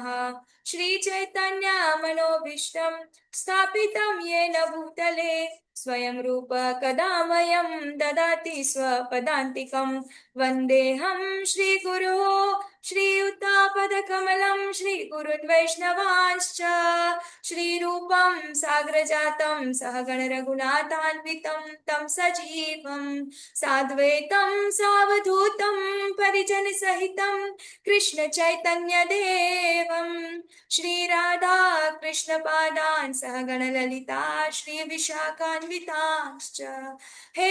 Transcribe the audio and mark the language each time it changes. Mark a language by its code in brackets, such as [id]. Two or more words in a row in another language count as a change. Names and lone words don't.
[sa] श्री चैतन्य मनोऽभीष्टं स्थापितं येन भूतले स्वयं रूप कदा मह्यं ददाति स्वपदान्तिकं वन्देऽहं श्री गुरोः श्रीयुतपदकमलं श्री गुरून् वैष्णवांश्च श्रीरूपं साग्रजातं सहगण रघुनाथान्वितं तं सजीवं साद्वैतं सावधूतं परिजनसहितं कृष्ण चैतन्य देवं श्रीराधा कृष्णपादान् सहगण ललिता श्रीविशाखान्वितांश्च हे